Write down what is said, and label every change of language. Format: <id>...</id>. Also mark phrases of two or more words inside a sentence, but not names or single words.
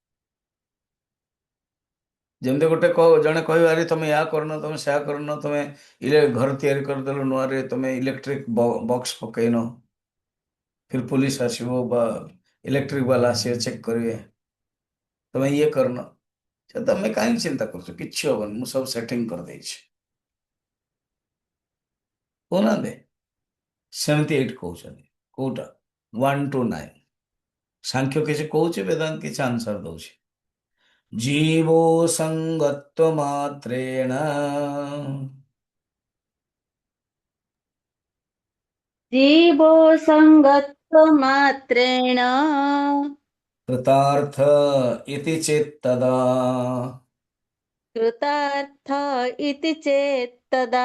<or>ଯେମିତି ଗୋଟେ ଜଣେ କହିବ ଆରେ ତମେ ଏହା କରୁନ, ତମେ ସେୟା କରୁନ, ତମେ ଘର ତିଆରି କରିଦେଲ ନୂଆରେ, ତମେ</or> <en>electric box</en> <or>ପକେଇନ, ଫିର ପୁଲିସ ଆସିବ ବା ଇଲେକ୍ଟ୍ରିକ ବାଲା ଆସିବେ ଚେକ୍ କରିବେ, ତମେ ଇଏ କରିନ, ସେ ତମେ କାହିଁକି ଚିନ୍ତା କରୁଛ, କିଛି ହବନି, ମୁଁ ସବୁ ସେଟିଂ କରିଦେଇଛି। କହୁନାହାନ୍ତି? ସେମିତି ଏଇଠି କହୁଛନ୍ତି। କୋଉଟା?</or> <en>1 to 9।</en> <or>ସାଂଖ୍ୟ କିଛି କହୁଛି, ବେଦାନ୍ତ କିଛି ଆନ୍ସର ଦଉଛି।</or> <sa>ଜୀବୋ ସଙ୍ଗତ୍ଵ ମାତ୍ରେଣ जीवो सङ्गत्वमात्रेण कृतार्थ इति चेत्तदा कृतार्थ इति चेत्तदा</sa>